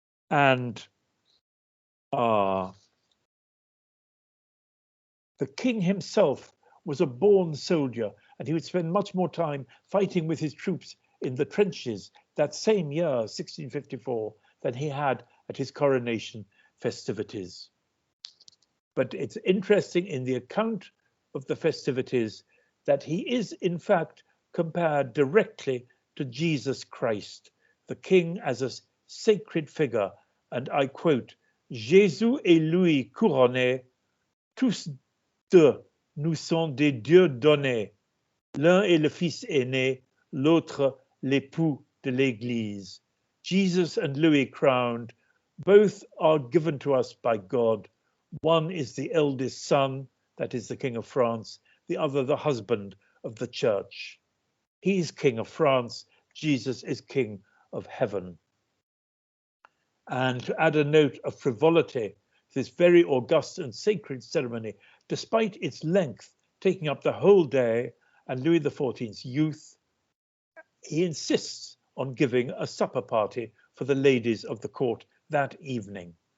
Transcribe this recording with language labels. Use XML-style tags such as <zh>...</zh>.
<en>And the king himself was a born soldier, and he would spend much more time fighting with his troops in the trenches that same year, 1654, than he had at his coronation festivities. But it's interesting in the account of the festivities that he is in fact compared directly to Jesus Christ, the king as a sacred figure. And I quote,</en> <fr>Jésus et Louis couronnés, tous deux nous sont des dieux donnés. L'un est le fils aîné, l'autre l'époux de l'Église.</fr> <en>Jesus and Louis crowned, both are given to us by God. One is the eldest son, that is the King of France. the other the husband of the church. He is King of France. Jesus is King of heaven. And to add a note of frivolity to this very august and sacred ceremony, despite its length taking up the whole day and Louis XIV's youth, he insists on giving a supper party for the ladies of the court that evening.</en>